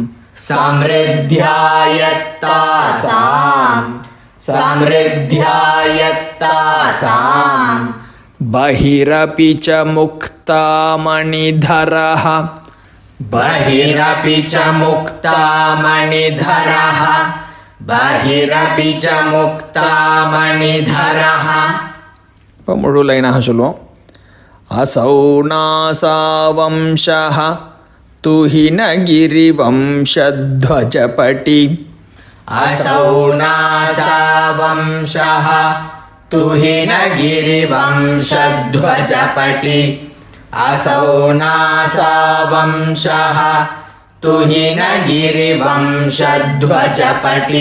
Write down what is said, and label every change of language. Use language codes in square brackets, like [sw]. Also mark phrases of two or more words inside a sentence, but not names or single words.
[sa] समृद्ध्यायत्तासां समृद्ध्यायत्तासां बहिरपि च मुक्तामणिधरः बहिरपि च मुक्तामणिधरः बहिरपि च मुक्तामणिधरः. [ta] இப்போ முழு லைனாக சொல்லுவோம். [sa] असौ नासा वंशः तुहिनगिरिवंशध्वजपटि असौ नासा वंशः तुहिनगिरिवंशध्वजपटि असौ नासा वंशः तुहिनगिरिवंशध्वजपटि